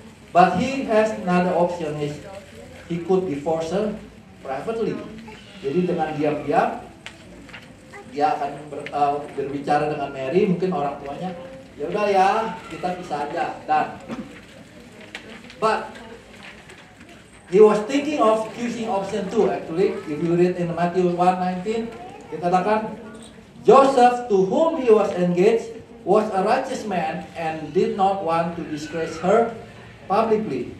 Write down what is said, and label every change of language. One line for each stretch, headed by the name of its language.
English: But he has another option is he could divorce her privately.
Indonesian: Jadi dengan diam-diam dia akan berbicara dengan Mary, mungkin orang tuanya, ya udah ya, kita pisah aja. Dan
English: but he was thinking of choosing option 2 actually. If you read in Matthew 1:19,
Indonesian: dikatakan
English: Joseph to whom he was engaged was a righteous man and did not want to disgrace her publicly.